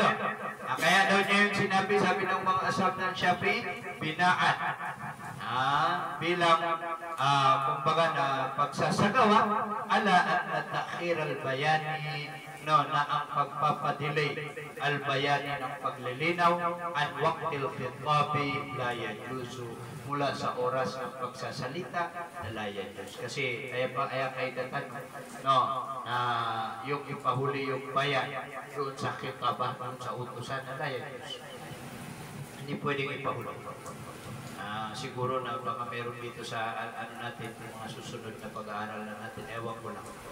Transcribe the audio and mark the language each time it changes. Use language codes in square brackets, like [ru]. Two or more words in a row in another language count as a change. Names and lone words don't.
[tl] Kaya daw niya yung sinabi, sabi ng mga ashab ng Shafi'i, binaan. Bilang kumbaga na pagsasagawa [ar] على تأخير البيان [tl] na ang pagpapadelay al-bayani ng paglilinaw [ar] عن وقت الخطاب لا يجوز [tl] mula sa oras ng pagsasalita na [ar] لا يجوز. [tl] Kasi kaya kaidatan yung ipahuli yung bayan doon sa khitabah, doon sa utusan na [ar] لا يجوز. [tl] Hindi pwedeng ipahuli. Siguro na baka meron dito sa ano natin, mga susunod na pag-aaral na natin, ewan ko lang.